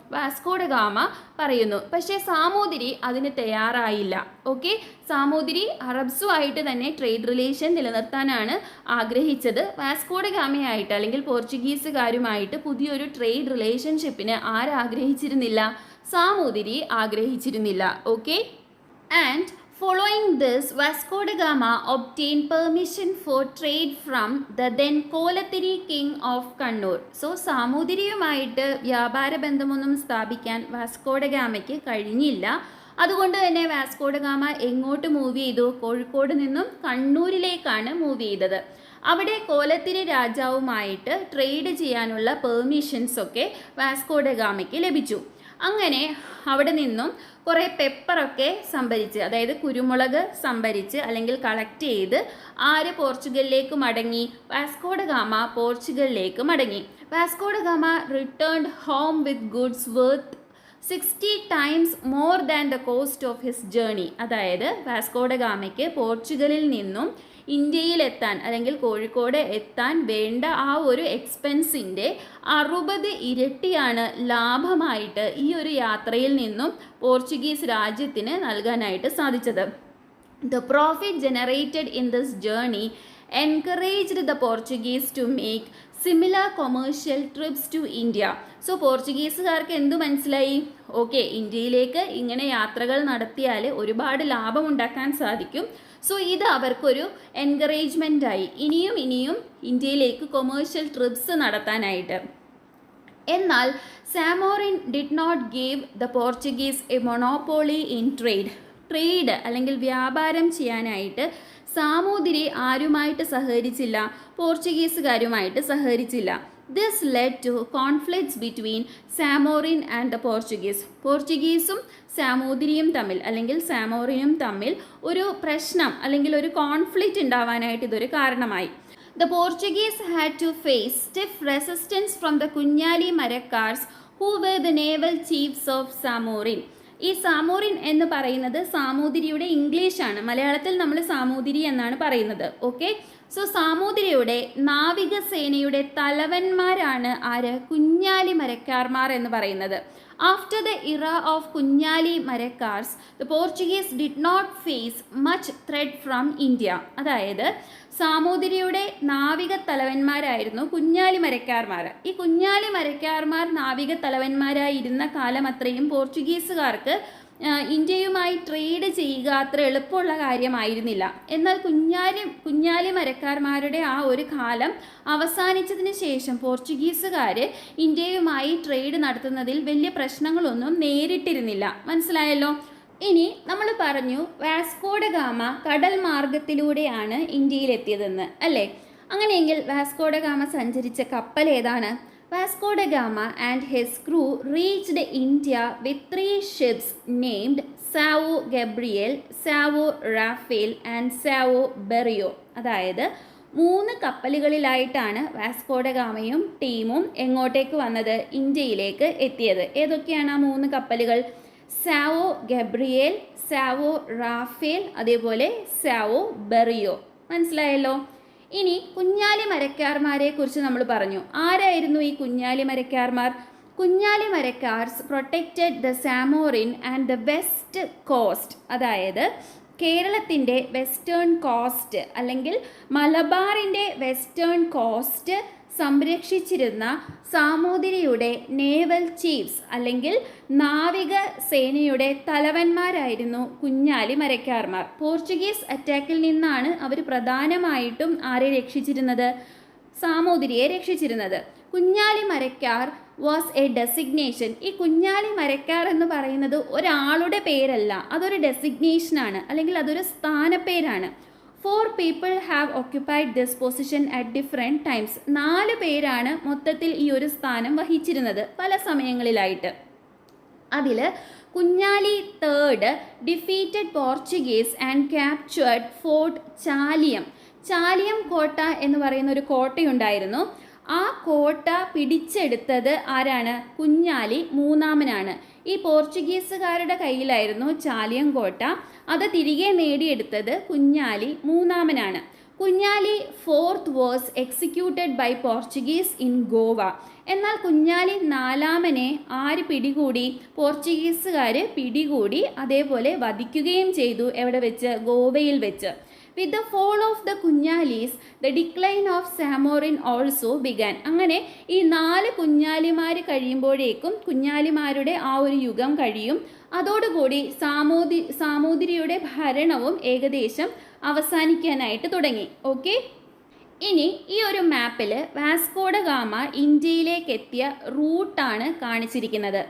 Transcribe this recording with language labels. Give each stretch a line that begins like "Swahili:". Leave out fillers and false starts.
Malayalam: Vasco da Gama പറയുന്നു. പക്ഷേ സാമൂതിരി അതിന് തയ്യാറായില്ല. ഓക്കെ, സാമൂതിരി അറബ്സുമായിട്ട് തന്നെ ട്രേഡ് റിലേഷൻ നിലനിർത്താനാണ് ആഗ്രഹിച്ചത്. വാസ്കോ ഡ ഗാമയായിട്ട് അല്ലെങ്കിൽ പോർച്ചുഗീസുകാരുമായിട്ട് പുതിയൊരു trade റിലേഷൻഷിപ്പിന് ആരാഗ്രഹിച്ചിരുന്നില്ല? Samoothiri ആഗ്രഹിച്ചിരുന്നില്ല.
English: Okay, and following this, Vasco da Gama obtained permission for trade from the then Kolathiri king of Kannur.
Malayalam: So സാമൂതിരിയുമായിട്ട് വ്യാപാര ബന്ധമൊന്നും സ്ഥാപിക്കാൻ വാസ്കോ ഡ ഗാമയ്ക്ക് കഴിഞ്ഞില്ല. അതുകൊണ്ട് തന്നെ വാസ്കോ ഡ ഗാമ എങ്ങോട്ട് മൂവ് ചെയ്തു? കോഴിക്കോട് നിന്നും കണ്ണൂരിലേക്കാണ് മൂവ് ചെയ്തത്. അവിടെ കോലത്തിരി രാജാവുമായിട്ട് ട്രേഡ് ചെയ്യാനുള്ള പെർമിഷൻസ് ഒക്കെ വാസ്കോ ഡ ഗാമയ്ക്ക് ലഭിച്ചു. അങ്ങനെ അവിടെ നിന്നും കുറേ പെപ്പറൊക്കെ സംഭരിച്ച്, അതായത് കുരുമുളക് സംഭരിച്ച് അല്ലെങ്കിൽ കളക്ട് ചെയ്ത് ആര് പോർച്ചുഗലിലേക്ക് മടങ്ങി?
English: Vasco da Gama
Malayalam: പോർച്ചുഗലിലേക്ക് മടങ്ങി.
English: Vasco da Gama returned home with goods worth 60 times more than the cost of his journey.
Malayalam: അതായത് വാസ്കോ ഡ ഗാമയ്ക്ക് പോർച്ചുഗലിൽ നിന്നും ഇന്ത്യയിലെത്താൻ അല്ലെങ്കിൽ കോഴിക്കോട് എത്താൻ വേണ്ട ആ ഒരു എക്സ്പെൻസിൻ്റെ 60 ഇരട്ടിയാണ് ലാഭമായിട്ട് ഈ ഒരു യാത്രയിൽ നിന്നും പോർച്ചുഗീസ് രാജ്യത്തിന് നൽകാനായിട്ട് സാധിച്ചത്.
English: The profit generated in this journey encouraged the Portuguese to make similar commercial trips to India.
Malayalam: So പോർച്ചുഗീസുകാർക്ക് എന്തു മനസ്സിലായി? ഓക്കെ, ഇന്ത്യയിലേക്ക് ഇങ്ങനെ യാത്രകൾ നടത്തിയാൽ ഒരുപാട് ലാഭമുണ്ടാക്കാൻ സാധിക്കും. സോ ഇത് അവർക്കൊരു എൻകറേജ്മെൻ്റ് ആയി ഇനിയും ഇന്ത്യയിലേക്ക് കൊമേഴ്ഷ്യൽ ട്രിപ്സ് നടത്താനായിട്ട്. എന്നാൽ
English: Zamorin did not give the Portuguese a monopoly in trade
Malayalam: അല്ലെങ്കിൽ വ്യാപാരം ചെയ്യാനായിട്ട് സാമൂതിരി ആരുമായിട്ട് സഹകരിച്ചില്ല? പോർച്ചുഗീസുകാരുമായിട്ട് സഹകരിച്ചില്ല.
English: This led to conflicts between Samorin and the Portuguese.
Malayalam: പോർച്ചുഗീസും സാമൂതിരിയും തമ്മിൽ അല്ലെങ്കിൽ സാമോറിനും തമ്മിൽ ഒരു പ്രശ്നം അല്ലെങ്കിൽ ഒരു കോൺഫ്ലിക്റ്റ് ഉണ്ടാവാനായിട്ട് ഇതൊരു കാരണമായി.
English: The Portuguese had to face stiff resistance from the Kunjali Marakkars who were the naval chiefs of Samorin.
Malayalam: ഈ സാമോറിൻ എന്ന് പറയുന്നത് സാമൂതിരിയുടെ ഇംഗ്ലീഷാണ്. മലയാളത്തിൽ നമ്മൾ സാമൂതിരി എന്നാണ് പറയുന്നത്. ഓക്കെ, സോ സാമൂതിരിയുടെ നാവികസേനയുടെ തലവന്മാരാണ് ആര്?
English: കുഞ്ഞാലി മരക്കാർമാർ
Malayalam: എന്ന് പറയുന്നത്.
English: After the era of Kunjali Marakkars the Portuguese did not face much threat from India.
Malayalam: അതായത് സാമൂതിരിയുടെ നാവിക തലവന്മാരായിരുന്നു കുഞ്ഞാലി മരക്കാർമാർ. ഈ കുഞ്ഞാലി മരക്കാർമാർ നാവിക തലവന്മാരായിരുന്ന കാലം അത്രയും പോർച്ചുഗീസുകാർക്ക് ഇന്ത്യയുമായി ട്രേഡ് ചെയ്യുക അത്ര എളുപ്പമുള്ള കാര്യമായിരുന്നില്ല. എന്നാൽ കുഞ്ഞാലി മരക്കാർമാരുടെ ആ ഒരു കാലം അവസാനിച്ചതിന് ശേഷം പോർച്ചുഗീസുകാർ ഇന്ത്യയുമായി ട്രേഡ് നടത്തുന്നതിൽ വലിയ പ്രശ്നങ്ങളൊന്നും നേരിട്ടിരുന്നില്ല. മനസ്സിലായല്ലോ? ഇനി നമ്മൾ പറഞ്ഞു വാസ്കോ ഡ ഗാമ കടൽ മാർഗത്തിലൂടെയാണ് ഇന്ത്യയിലെത്തിയതെന്ന്, അല്ലേ? അങ്ങനെയെങ്കിൽ വാസ്കോ ഡ ഗാമ സഞ്ചരിച്ച കപ്പൽ ഏതാണ്?
English: Vasco da Gama and his crew reached India with 3 ships named Sao Gabriel, Sao Rafael and Sao Berrio.
Malayalam: അതായത് 3 കപ്പലുകളിലായിട്ടാണ് വാസ്കോ ഡ ഗാമയും ടീമും എങ്ങോട്ടേക്ക് വന്നത്? ഇന്ത്യയിലേക്ക് എത്തിയത്. ഏതൊക്കെയാണ് ആ 3 കപ്പലുകൾ? സാവോ ഗബ്രിയേൽ, സാവോ റാഫേൽ, അതേപോലെ സാവോ ബെറിയോ. മനസ്സിലായല്ലോ? ഇനി കുഞ്ഞാലി മരക്കാർമാരെ കുറിച്ച് നമ്മൾ പറഞ്ഞു. ആരായിരുന്നു ഈ Kunjali മരക്കാർമാർ?
English: Kunjali Marakkars protected the Zamorin and the west coast.
Malayalam: അതായത് കേരളത്തിൻ്റെ വെസ്റ്റേൺ കോസ്റ്റ് അല്ലെങ്കിൽ മലബാറിൻ്റെ വെസ്റ്റേൺ കോസ്റ്റ് സംരക്ഷിച്ചിരുന്ന സാമൂതിരിയുടെ നേവൽ ചീഫ്സ് അല്ലെങ്കിൽ നാവിക സേനയുടെ തലവന്മാരായിരുന്നു കുഞ്ഞാലി മരക്കാർമാർ. പോർച്ചുഗീസ് അറ്റാക്കിൽ നിന്നാണ് അവർ പ്രധാനമായിട്ടും ആരെ രക്ഷിച്ചിരുന്നത്? സാമൂതിരിയെ രക്ഷിച്ചിരുന്നത്.
English: Kunjali Marakkar was a designation.
Malayalam: ഈ കുഞ്ഞാലി മരക്കാർ എന്ന് പറയുന്നത് ഒരാളുടെ പേരല്ല, അതൊരു ഡെസിഗ്നേഷനാണ് അല്ലെങ്കിൽ അതൊരു സ്ഥാനപ്പേരാണ്.
English: 4 people have occupied this position at different times.
Malayalam: 4 പേരാണ് മൊത്തത്തിൽ ഈ ഒരു സ്ഥാനം വഹിച്ചിരുന്നത് പല സമയങ്ങളിലായിട്ട്.
English: അതിൽ Kunjali third defeated Portuguese and captured fort Chaliyam.
Malayalam: Chaliyam കോട്ട എന്ന് പറയുന്ന ഒരു കോട്ടയുണ്ടായിരുന്നു. ആ കോട്ട പിടിച്ചെടുത്തത് ആരാണ്? കുഞ്ഞാലി മൂന്നാമനാണ്. ഈ പോർച്ചുഗീസുകാരുടെ കയ്യിലായിരുന്നു ചാലിയം കോട്ട. അത് തിരികെ നേടിയെടുത്തത് Kunjali മൂന്നാമനാണ്.
English: Kunjali fourth was executed by Portuguese in Goa.
Malayalam: എന്നാൽ കുഞ്ഞാലി നാലാമനെ ആര് പിടികൂടി? പോർച്ചുഗീസുകാർ പിടികൂടി, അതേപോലെ വധിക്കുകയും ചെയ്തു. എവിടെ വെച്ച്? ഗോവയിൽ വെച്ച്.
English: With the fall of the Kunjalis the decline of Samorin also began.
Malayalam: അങ്ങനെ ഈ 4 കുഞ്ഞാലിമാർ കഴിയുമ്പോഴേക്കും കുഞ്ഞാലിമാരുടെ ആ ഒരു യുഗം കഴിയും. അതോടുകൂടി സാമൂതിരിയുടെ ഭരണവും ഏകദേശം അവസാനിക്കാനായിട്ട് തുടങ്ങി. ഓക്കെ, ഇനി ഈ ഒരു മാപ്പിൽ വാസ്കോഡ ഗാമ ഇന്ത്യയിലേക്ക് എത്തിയ റൂട്ടാണ് കാണിച്ചിരിക്കുന്നത്.